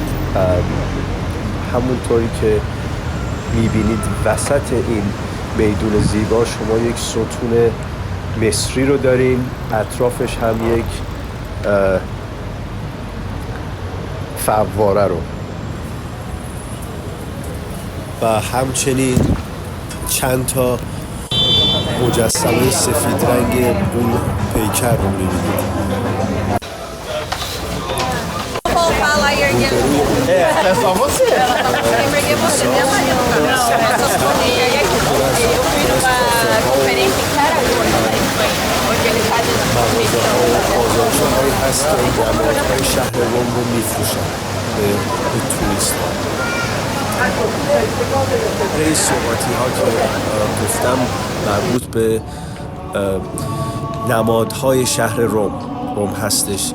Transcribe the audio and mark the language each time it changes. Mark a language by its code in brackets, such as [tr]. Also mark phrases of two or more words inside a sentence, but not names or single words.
[fa] همونطوری که میبینید وسط این میدون زیبا شما یک ستون مصری رو دارین، اطرافش هم یک فواره رو و همچنین چند تا مجسمه سفید رنگ اون پیکر رو میبینید. [pt] É só você. Eu peguei você dentro ali no canal. Eu fui numa conferência em Caraguá, onde ele faz [fa] بازارچه‌هایی هست که جماعت‌های شهر روم رو میفروشن به توریست ها. این صحبتی ها که گفتم مربوط به نمادهای شهر روم هستش.